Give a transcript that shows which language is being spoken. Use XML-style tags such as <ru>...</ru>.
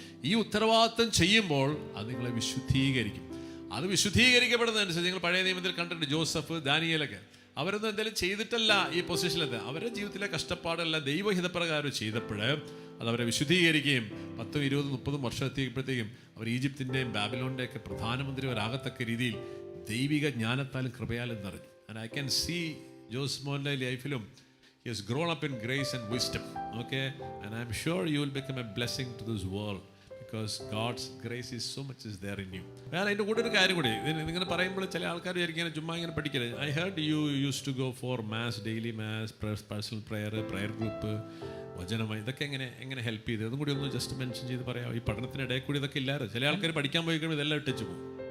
<ml>ഈ ഉത്തരവാദിത്വം ചെയ്യുമ്പോൾ അത് നിങ്ങളെ വിശുദ്ധീകരിക്കും. അത് വിശുദ്ധീകരിക്കപ്പെടുന്നതനുസരിച്ച് നിങ്ങൾ പഴയ നിയമത്തിൽ കണ്ടിട്ടുണ്ട്, ജോസഫ്, ദാനിയേലൊക്കെ അവരൊന്നും എന്തെങ്കിലും ചെയ്തിട്ടല്ല ഈ പൊസിഷനിലെത്തുക. അവരുടെ ജീവിതത്തിലെ കഷ്ടപ്പാടെല്ലാം ദൈവഹിതപ്രകാരം ചെയ്തപ്പോൾ അത് അവരെ വിശുദ്ധീകരിക്കുകയും 10, 20, 30 വർഷം എത്തിയപ്പോഴത്തേക്കും അവർ ഈജിപ്തിൻ്റെയും ബാബിലോണിൻ്റെയൊക്കെ പ്രധാനമന്ത്രിമാരാകത്തക്ക രീതിയിൽ ദൈവിക ജ്ഞാനത്താലും കൃപയാലും നിറഞ്ഞു.</ml> <en>And I can see ജോസ്മോൻ്റെ ലൈഫിലും he has grown up in grace and wisdom, okay, and I'm sure you will become a blessing to this world because God's grace is so much is there in you.</en> <ml>ഞാൻ അതിൻ്റെ കൂടെ ഒരു കാര്യം കൂടി ഇങ്ങനെ പറയുമ്പോൾ ചില ആൾക്കാർ വിചാരിക്കാൻ ചുമ്മാ ഇങ്ങനെ പഠിക്കരുത്.</ml> <en>I heard you used to go for mass, daily mass, personal prayer group,</en> <ml>വചനമായി, ഇതൊക്കെ എങ്ങനെ ഹെൽപ്പ് ചെയ്ത് അതും കൂടി ഒന്ന് ജസ്റ്റ് മെൻഷൻ ചെയ്ത് പറയാം. ഈ പഠനത്തിനിടയിൽ കൂടി ഇതൊക്കെ ഇല്ലാതെ ചില ആൾക്കാർ പഠിക്കാൻ പോയി കഴിയുമ്പോൾ ഇതെല്ലാം ഇട്ടിച്ചു പോകും.</ml>